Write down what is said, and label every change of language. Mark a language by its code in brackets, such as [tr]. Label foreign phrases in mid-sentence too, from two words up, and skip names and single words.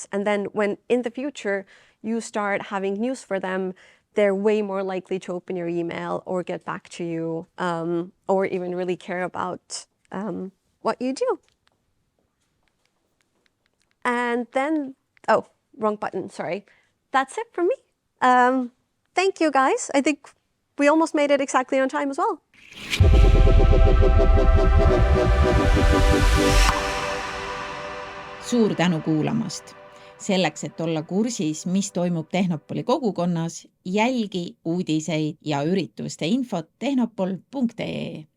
[en] And then when in the future you start having news for them, they're way more likely to open your email or get back to you, or even really care about what you do. And then, oh, wrong button, sorry. That's it from me. Thank you, guys. I think we almost made it exactly on time as well. [et] Suur tänu kuulamast. Selleks, et olla kursis, mis toimub Tehnopoli kogukonnas, jälgi uudiseid ja ürituste infot tehnopol.ee.